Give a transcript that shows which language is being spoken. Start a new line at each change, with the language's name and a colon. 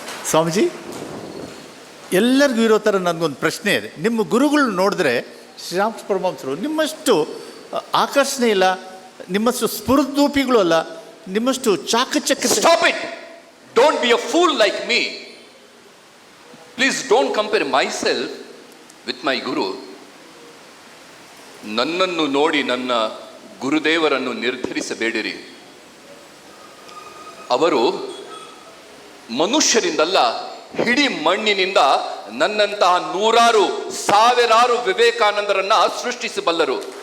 Kannada: ಸ್ವಾಮೀಜಿ, ಎಲ್ಲರಿಗೂ ಇರೋ ಥರ ನನಗೊಂದು ಪ್ರಶ್ನೆ ಇದೆ. ನಿಮ್ಮ ಗುರುಗಳು ನೋಡಿದ್ರೆ ಶ್ರೀರಾಮಕೃಷ್ಣ ಪರಮಹಂಸರು ನಿಮ್ಮಷ್ಟು ಆಕರ್ಷಣೆ ಇಲ್ಲ, ನಿಮ್ಮಷ್ಟು ಸ್ಫುರದೂಪಿಗಳು ಅಲ್ಲ, ನಿಮ್ಮಷ್ಟು ಚಾಕಚಕ್ಯ.
English: Stop it! Don't be a fool like me. Please don't compare myself with my guru.
Kannada: ನನ್ನನ್ನು ನೋಡಿ ನನ್ನ ಗುರುದೇವರನ್ನು ನಿರ್ಧರಿಸಬೇಡಿರಿ. ಅವರು ಮನುಷ್ಯರಿಂದಲ್ಲ, ಇಡೀ ಮಣ್ಣಿನಿಂದ ನನ್ನಂತಹ 100 ಸಾವಿರಾರು ವಿವೇಕಾನಂದರನ್ನ ಸೃಷ್ಟಿಸಬಲ್ಲರು.